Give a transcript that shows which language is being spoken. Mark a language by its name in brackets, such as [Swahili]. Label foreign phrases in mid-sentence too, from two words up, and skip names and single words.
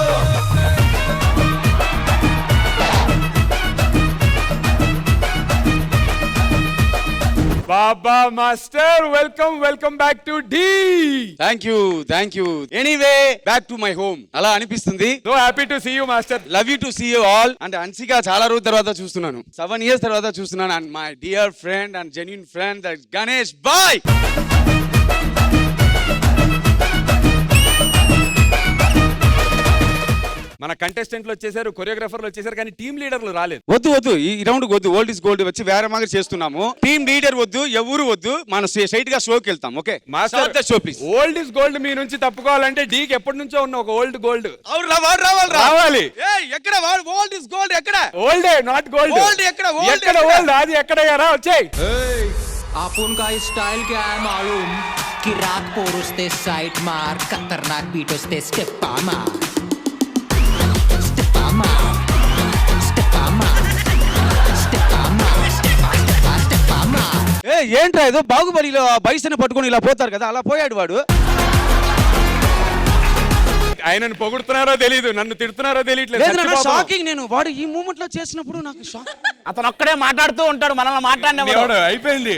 [Telugu] బాబా మాస్టర్, [English] welcome back to D. thank you anyway back to my home [Telugu] అలా అనిపిస్తుంది. [English] so happy to see you master. love you to see you all. [Telugu] అండ్ అన్సిక చాలా రోజుల తర్వాత చూస్తున్నాను, 7 years తర్వాత చూస్తున్నాను. [English] and my dear friend and genuine friend గణేష్ బాయ్. [Telugu] మన కంటెస్టెంట్లు వచ్చేసారు, కొరియోగ్రాఫర్లు వచ్చేసారు, కానీ [English] team leaders [Telugu] రాలేదు. వద్దు ఈ రౌండ్ వద్దు. [English] old is gold [Telugu] వచ్చి వేరే మాదిరి చేస్తున్నాము. [English] team leader [Telugu] వద్దు, ఎవరు వద్దు. మనం స్ట్రైట్ గా షోకి వెళ్తాం. ఓకే మాస్టర్, [English] show please. old is gold [Telugu] మీ నుంచి తప్పుకోవాలంటే డీకి ఎప్పటి నుంచో ఉన్న ఒక [English] old gold [Telugu] రావాలి. ఎక్కడ [English] old is gold? [Telugu] ఎక్కడ [English] olde not gold? [Telugu] ఓల్డ్ ఎక్కడ? ఎక్కడ ఓల్డ్? అది ఎక్కడయ్యారా? వచ్చేయ్. [Hindi] आपण का स्टाइल क्या है मालूम कि रात पोरुस्ते साइड मार खतरनाक बीटोस्ते स्टेप्पा मार स्टेप्पा मार स्टेप्पा मार स्टेप्पा मार स्टेप्पा मार. [Telugu] ఏంట్రా ఏదో బాగుబలిలో బైసన్ పట్టుకొని ఇలా పోతారు కదా, అలా పోయాడు వాడు. ఆయనను పొగుడుతున్నారో తెలియదు, నన్ను తిడుతున్నారో తెలియట్లేదు. షాకింగ్. నేను వాడు ఈ మూమెంట్ లో చేసినప్పుడు నాకు షాక్. అతను ఒక్కడే మాట్లాడుతూ ఉంటాడు, మనల్ని మాట్లాడిన అయిపోయింది.